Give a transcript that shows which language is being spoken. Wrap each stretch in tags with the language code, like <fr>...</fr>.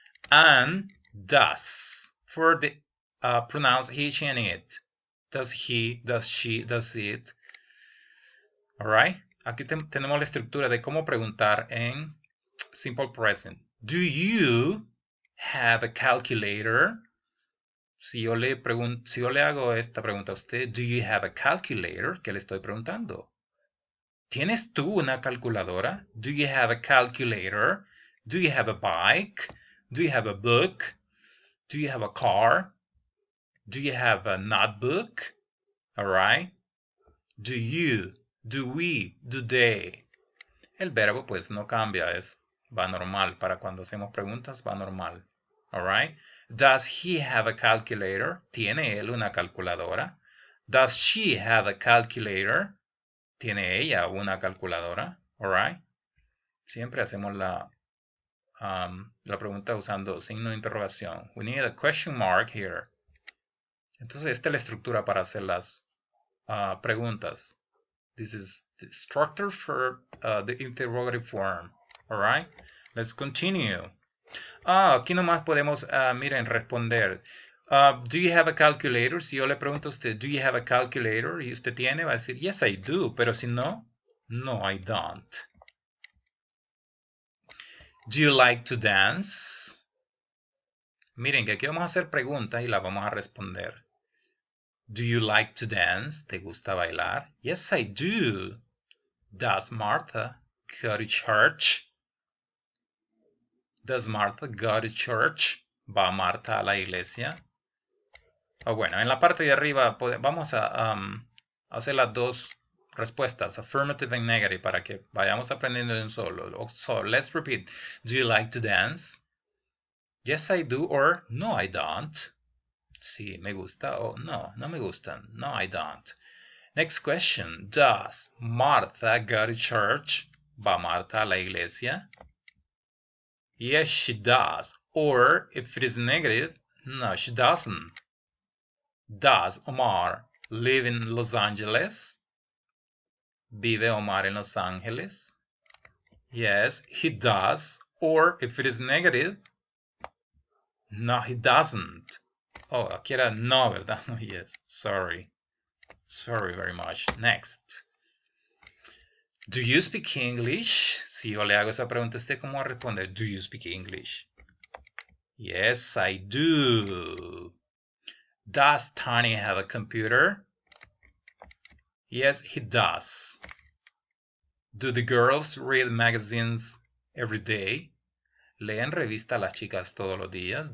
<en>And does for the pronouns he, she, and it. Does he, does she, does it. Alright?</en> <es>Aquí tenemos la estructura de cómo preguntar en simple present.</es> <en>Do you have a calculator?</en> <es>Si yo le hago esta pregunta a usted,</es> <en>do you have a calculator?</en> <es>¿Qué le estoy preguntando? ¿Tienes tú una calculadora?</es> <en>Do you have a calculator? Do you have a bike? Do you have a book? Do you have a car? Do you have a notebook? All right. Do you, do we, do they.</en> <es>El verbo pues no cambia, va normal. Para cuando hacemos preguntas va normal.</es> <en>All right. Does he have a calculator?</en> <es>¿Tiene él una calculadora?</es> <en>Does she have a calculator?</en> <es>¿Tiene ella una calculadora?</es> <en>All right.</en> <es>Siempre hacemos la pregunta usando signo de interrogación.</es> <en>We need a question mark here.</en> <es>Entonces, esta es la estructura para hacer las preguntas.</es> <en>This is the structure for the interrogative form. All right. Let's continue.</en> <es>Aquí nomás podemos, miren, responder.</es> <en>Do you have a calculator?</en> <es>Si yo le pregunto a usted,</es> <en>do you have a calculator?</en> <es>Y usted tiene, va a decir,</es> <en>yes, I do.</en> <es>Pero si no,</es> <en>no, I don't. Do you like to dance?</en> <es>Miren que aquí vamos a hacer preguntas y las vamos a responder.</es> <en>Do you like to dance?</en> <es>¿Te gusta bailar?</es> <en>Yes, I do. Does Martha go to church? Does Martha go to church?</en> <es>¿Va Marta a la iglesia? Bueno, en la parte de arriba vamos a hacer las dos respuestas,</es> <en>affirmative and negative,</en> <es>para que vayamos aprendiendo de un solo.</es> <en>So, let's repeat. Do you like to dance? Yes, I do, or no, I don't.</en> <es>Sí, me gusta, o no, no me gustan.</es> <en>No, I don't. Next question. Does Martha go to church?</en> <es>¿Va Marta a la iglesia?</es> <en>Yes, she does. Or if it is negative, no, she doesn't. Does Omar live in Los Angeles?</en> <es>¿Vive Omar en Los Ángeles?</es> <en>Yes, he does. Or if it is negative, no, he doesn't.</en> <es>Oh, aquí era no, ¿verdad? No, yes.</es> <en>Sorry. Sorry very much. Next. Do you speak English?</en> <es>Si yo le hago esa pregunta, ¿usted cómo va a responder?</es> <en>Do you speak English? Yes, I do. Does Tony have a computer? Yes, he does. Do the girls read magazines every day?</en> <es>¿Leen revista las chicas todos los días?</es>